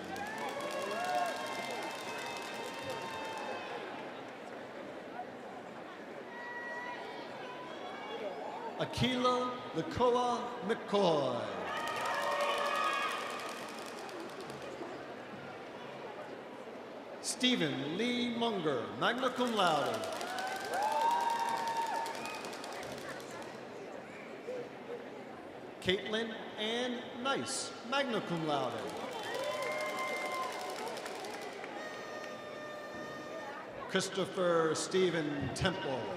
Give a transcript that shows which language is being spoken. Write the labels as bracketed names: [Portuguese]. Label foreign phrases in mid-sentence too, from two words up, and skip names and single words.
[English] Akila Lakoa McCoy. Stephen Lee Munger, [Latin] magna cum laude. [English] Caitlin Ann Nice, [Latin] magna cum laude. [English] Christopher Stephen Temple.